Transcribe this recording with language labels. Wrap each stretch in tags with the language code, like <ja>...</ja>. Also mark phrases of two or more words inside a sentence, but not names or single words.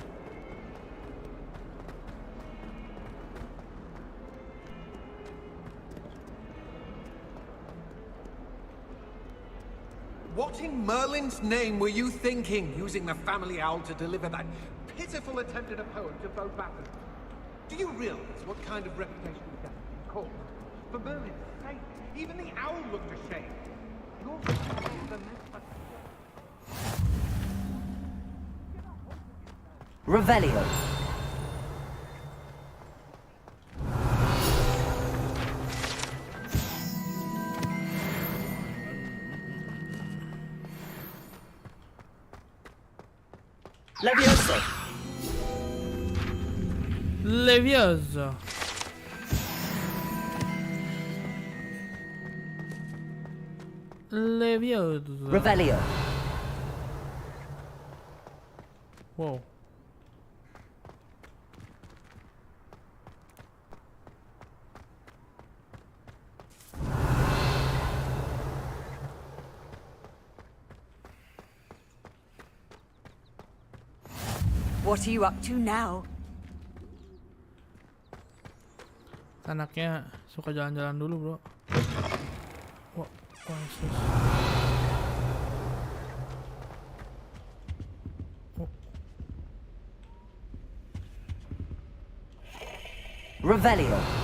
<en>What in Merlin's name were you thinking, using the family owl to deliver that pitiful attempt at a poem to Beau Baffin? Do you realize what kind of reputation you've got in court? For Merlin's sake, even the owl looked ashamed. You're the Revelio. Levioso. Levioso. Levioso. Revelio. Wow. What are you up to now?</en> <id>Anaknya suka jalan-jalan dulu, bro. Wah, sus.</id> <en>Revelio.</en>